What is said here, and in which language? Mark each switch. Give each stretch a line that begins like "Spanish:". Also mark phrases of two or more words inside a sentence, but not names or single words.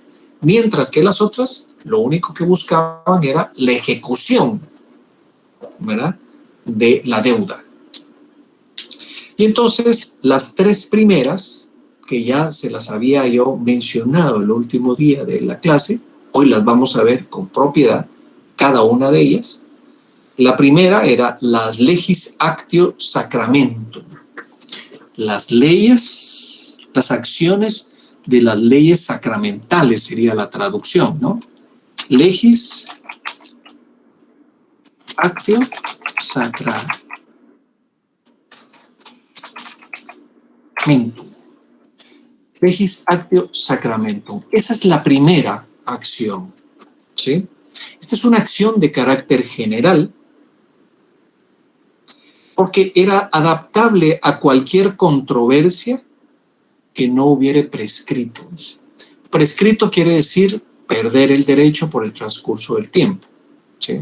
Spanish: Mientras que las otras, lo único que buscaban era la ejecución, ¿verdad?, de la deuda. Y entonces, las 3 primeras, que ya se las había yo mencionado el último día de la clase, hoy las vamos a ver con propiedad, cada una de ellas. La primera era las
Latin: legis actio sacramentum.
Spanish: Las leyes, las acciones de las leyes sacramentales sería la traducción, ¿no?
Latin: Legis actio sacramentum. Legis actio sacramentum.
Spanish: Esa es la primera acción, ¿sí? Esta es una acción de carácter general porque era adaptable a cualquier controversia que no hubiere prescrito. Prescrito quiere decir perder el derecho por el transcurso del tiempo, ¿sí?